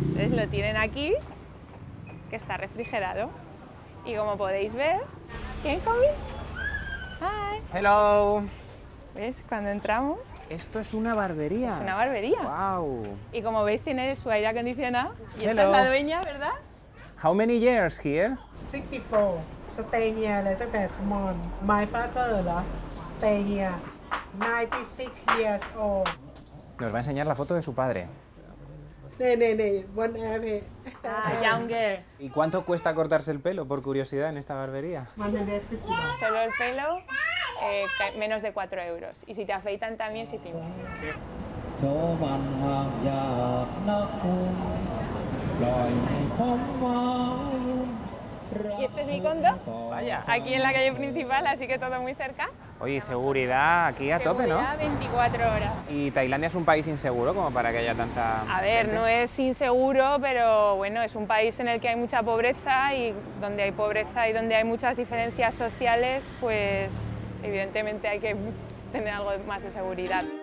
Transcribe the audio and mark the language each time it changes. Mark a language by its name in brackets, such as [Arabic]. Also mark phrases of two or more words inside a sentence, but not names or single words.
[Spanish] Entonces lo tienen aquí, que está refrigerado. Y como podéis ver, ¿quién come? [English] Hi. Hello. [Spanish] ¿Ves? Cuando entramos, Esto es una barbería. es una barbería. [English] Wow. [Spanish] Y como veis, tiene su aire acondicionado. Y esta [English] Hello. [Spanish] es la dueña, ¿verdad? [English] How many years here? 64 stay here [Thai] เลยตั้งแต่ [English] small my father เหรอ stay here 96 years old [Spanish] Nos va a enseñar la foto de su padre. [Thai] นี่บนแอร์เพย์ [English] Ah, younger. [Spanish] ¿Y cuánto cuesta cortarse el pelo, por curiosidad, en esta barbería? [Thai] 150 บาท [Spanish] Solo el pelo, menos de 4 euros. Y si te afeitan también, si te... [Thai] โสมันหากอยากนักคุณปล่อยให้ผมไว้ [Spanish] Y este es mi condo, Vaya. aquí en la calle principal, así que todo muy cerca. Oye, seguridad aquí a tope, ¿no? Seguridad 24 horas. ¿Y Tailandia es un país inseguro como para que haya tanta A ver, gente? no es inseguro, pero bueno, es un país en el que hay mucha pobreza y donde hay pobreza y donde hay muchas diferencias sociales, pues evidentemente hay que tener algo más de seguridad.